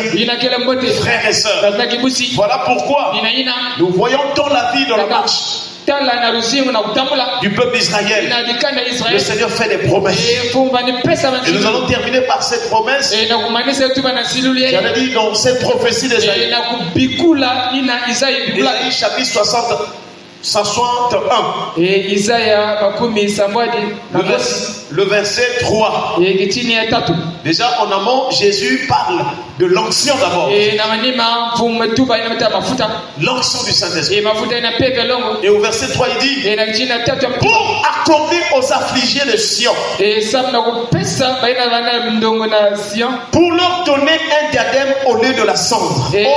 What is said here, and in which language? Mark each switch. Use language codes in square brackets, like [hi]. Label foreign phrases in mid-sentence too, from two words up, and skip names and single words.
[fr] Frères et sœurs, voilà pourquoi nous voyons dans la vie, dans la marche du peuple d'Israël, le Seigneur fait des promesses. Et nous allons terminer par cette promesse. J'avais dit dans cette prophétie d'Isaïe. Isaïe chapitre 60. 61. [ln] Et Isaïa makumi samwadi [fr] Le verset 3. Déjà en amont, Jésus parle de l'onction d'abord. L'onction du Saint-Esprit. Et au verset 3, il dit pour accorder aux affligés de Sion, pour leur donner un diadème au lieu de la cendre.